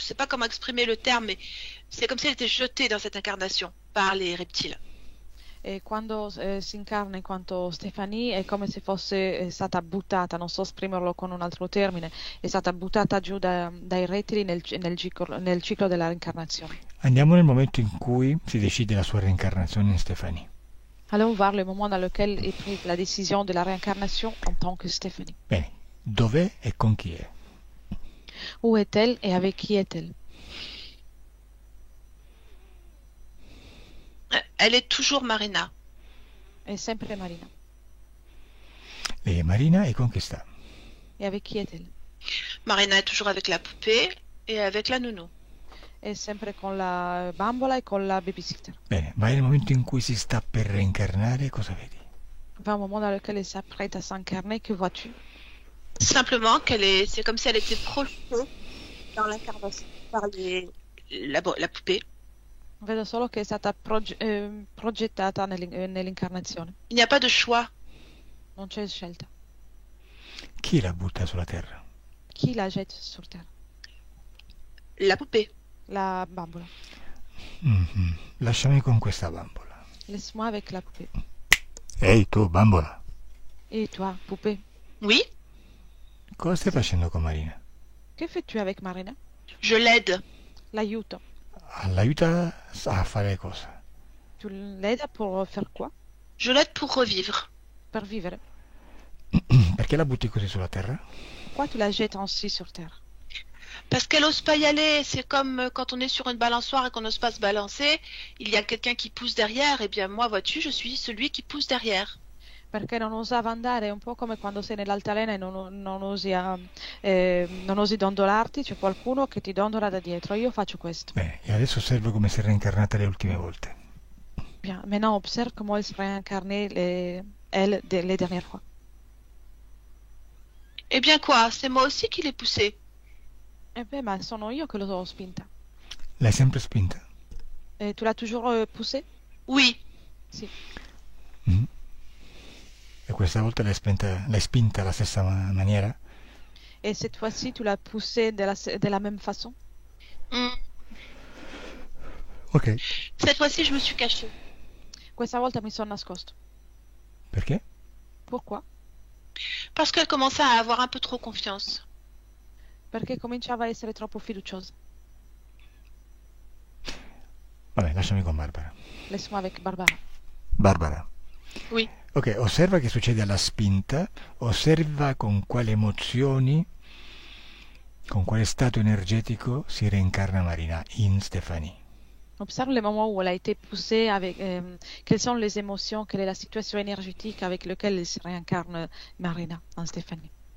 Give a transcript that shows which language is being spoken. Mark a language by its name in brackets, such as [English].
[French] Je ne sais pas comment exprimer le terme, mais c'est comme si elle était jetée dans cette incarnation par les reptiles. [Italian] E quando si incarna in quanto Stefanie è come se fosse stata buttata, non so esprimerlo con un altro termine, è stata buttata giù dai rettili nel ciclo della reincarnazione. Andiamo nel momento in cui si decide la sua reincarnazione in Stéphanie. [French] Allons voir le moment dans lequel est prise la décision de la réincarnation en tant que Stéphanie. [Italian] Bene, dov'è e con chi è? [French] Où est-elle et avec qui est-elle? Elle est toujours Marina. [Italian] È sempre Marina. Lei è Marina e con chi sta? [French] Et avec qui est-elle? Marina est toujours avec la poupée et avec la nounou. [Italian] È sempre con la bambola e con la babysitter. Bene, ma nel momento in cui si sta per reincarnare, cosa vedi? [French] Va un moment dans lequel elle s'apprête à s'incarner, que vois-tu? Simplement c'est comme si elle était projetée dans l'incarnation par la poupée. [Italian] Vedo solo che è stata progettata nell'incarnazione. [French] Il n'y a pas de choix. [Italian] Non c'è scelta. Chi la butta sulla terra? Chi [French] la jette sur terre? La poupée. [Italian] La bambola. Mm-hmm. Lasciami con questa bambola. [French] Laisse-moi avec la poupée. [Italian] Ehi tu, bambola. [French] Et toi, poupée? Oui. [Italian] Cosa stai facendo con Marina? [French] Que fais-tu avec Marina? Je l'aide. [Italian] L'aiuto. L'aiuta a fare cosa? [French] Tu l'aides pour faire quoi? Je l'aide pour revivre. [Italian] Per vivere. Perché la butti così sulla terra? [French] Pourquoi tu la jettes ainsi sur terre? Parce qu'elle n'ose pas y aller. C'est comme quand on est sur une balançoire et qu'on n'ose pas se balancer. Il y a quelqu'un qui pousse derrière. Eh bien, moi, vois-tu, je suis celui qui pousse derrière. [Italian] Perché non osava andare, è un po' come quando sei nell'altalena e non osi dondolarti, c'è qualcuno che ti dondola da dietro. Io faccio questo. Bene, e adesso osservo come si è reincarnata le ultime volte. [French] Bien, maintenant observe comment elle se réincarnait les dernières fois. Eh bien quoi, c'est moi aussi qui l'ai poussée. [Italian] Eh beh, ma sono io che l'ho spinta. L'hai sempre spinta? E tu l'hai [French] toujours poussée? Oui. [Italian] Sì. Mm. E questa volta l'hai spinta alla stessa maniera? [French] Et cette fois-ci, tu l'as poussée de la même façon? Ok. Cette fois-ci, je me suis cachée. [Italian] Questa volta mi sono nascosto. Perché? [French] Pourquoi? Parce qu'elle commençait à avoir un peu trop confiance. [Italian] Perché cominciava a essere troppo fiduciosa. Vabbè, lasciami con Barbara. [French] Laisse-moi avec Barbara. Barbara. Oui. [Italian] Ok, osserva che succede alla spinta, osserva con quali emozioni, con quale stato energetico si reincarna Marina in Stéphanie. [French] Observe le moment où elle a été poussée, quelles sont les émotions, quelle est la situation énergétique avec laquelle elle se réincarne Marina en Stéphanie.